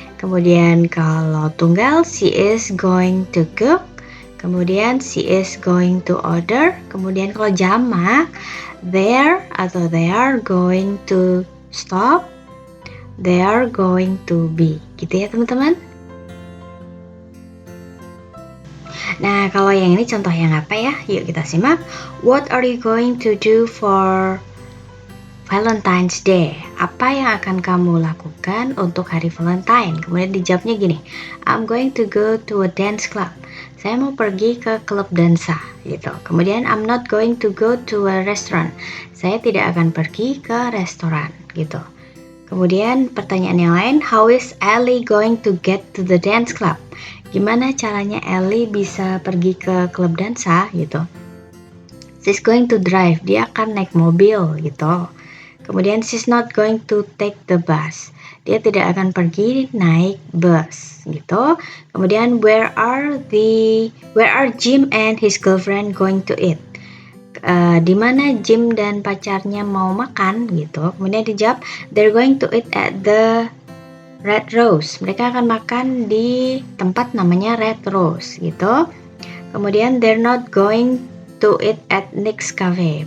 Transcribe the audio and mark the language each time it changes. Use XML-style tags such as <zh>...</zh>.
<id>Kemudian kalau tunggal,</id> <en>she is going to cook,</en> <id>kemudian</id> <en>she is going to order.</en> <id>Kemudian kalau jamak,</id> <en>they're</en> <id>atau</id> <en>they are going to stop, they are going to be.</en> <id>Gitu ya teman-teman. Nah, kalau yang ini contoh yang apa ya? Yuk kita simak.</id> <en>What are you going to do for Valentine's Day?</en> <id>Apa yang akan kamu lakukan untuk hari Valentine? Kemudian dijawabnya gini,</id> <en>I'm going to go to a dance club.</en> <id>Saya mau pergi ke klub dansa gitu. Kemudian</id> <en>I'm not going to go to a restaurant.</en> <id>Saya tidak akan pergi ke restoran gitu. Kemudian pertanyaan yang lain,</id> <en>how is Ellie going to get to the dance club?</en> <id>Gimana caranya Ellie bisa pergi ke klub dansa gitu?</id> <en>She's going to drive.</en> <id>Dia akan naik mobil gitu. Kemudian</id> <en>she's not going to take the bus.</en> <id>Dia tidak akan pergi naik bus gitu. Kemudian</id> <en>where are Jim and his girlfriend going to eat?</en> <id>Di mana Jim dan pacarnya mau makan gitu. Kemudian dijawab</id> <en>they're going to eat at the Red Rose.</en> <id>Mereka akan makan di tempat namanya Red Rose gitu. Kemudian</id> <en>they're not going to eat at Nick's Cafe.</en>